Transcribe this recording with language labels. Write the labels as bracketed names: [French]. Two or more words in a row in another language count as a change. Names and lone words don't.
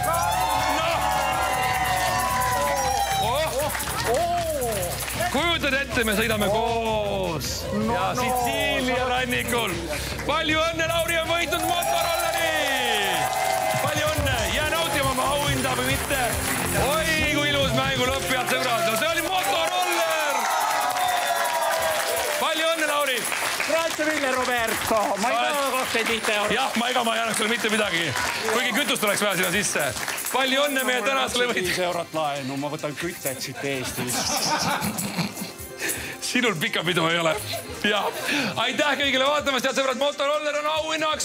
[Estonian] Kujutad ette, me sõidame koos ja Sitsiilia rannikul. Palju õnne, Lauri on võitnud Motorolleri! Palju õnne! Jää nautima oma auhinda või mitte. Oi, kui ilus mängu lõpp, head sõbrad. No see oli Motoroller! Palju õnne, Lauri! [Italian] Grazie mille, Roberto. [Estonian] Ma ei taha 25 eurot. Jah, ma ei annaks sulle mitte midagi. Kuigi kütust oleks vaja sinna sisse. Palju õnne meie tänasele võit. 5 eurot laenu, ma võtan kütet siit Eestis. Sinul pika pidu ei ole. Ja, aitäh kõigile vaatamast, head sõbrad. Motoroller on auhinnaks.